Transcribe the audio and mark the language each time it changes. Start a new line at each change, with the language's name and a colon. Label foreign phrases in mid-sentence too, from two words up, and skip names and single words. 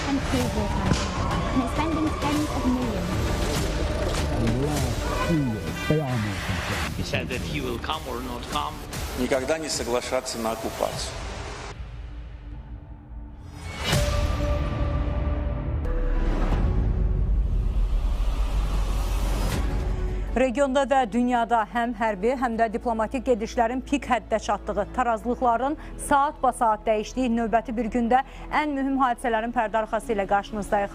English: cable company, and it's spending tens of millions. In the last 2 years, they are more concerned. He said that he will come or not come.
Russian: Никогда не соглашаться на оккупацию.
Azerbaijani: Regionda və dünyada həm hərbi, həm də diplomatik gedişlərin pik həddə çatdığı, tarazlıqların saat-ba-saat dəyişdiyi növbəti bir gündə ən mühüm hadisələrin pərdə arxası ilə qarşınızdayıq.